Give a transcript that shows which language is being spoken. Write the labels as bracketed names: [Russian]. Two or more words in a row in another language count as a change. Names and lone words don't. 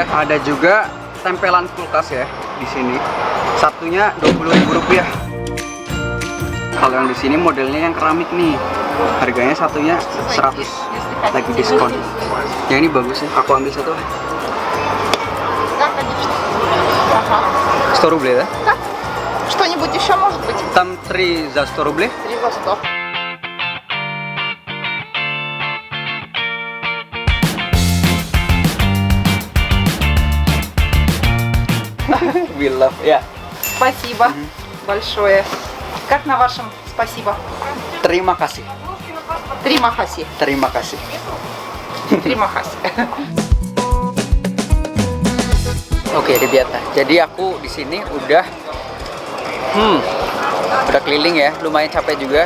[Indonesian] Ada juga tempelan kulkas ya di sini. Satunya 20.000 rupiah. Kalau yang di sini modelnya yang keramik nih, harganya satunya 100, lagi diskon. Yang ini bagus ya, aku ambil satu. [Russian] 100 рублей, да? Что-нибудь еще может быть? Там 3 за 100 рублей. 3 за 100. [English] We love, [Indonesian] ya. [Russian] Спасибо большое. Как на вашем спасибо? [Indonesian] Terima kasih. Terima kasih. Terima kasih. Terima kasih. Oke, Ribiata. Jadi aku di sini udah keliling ya, lumayan capek juga.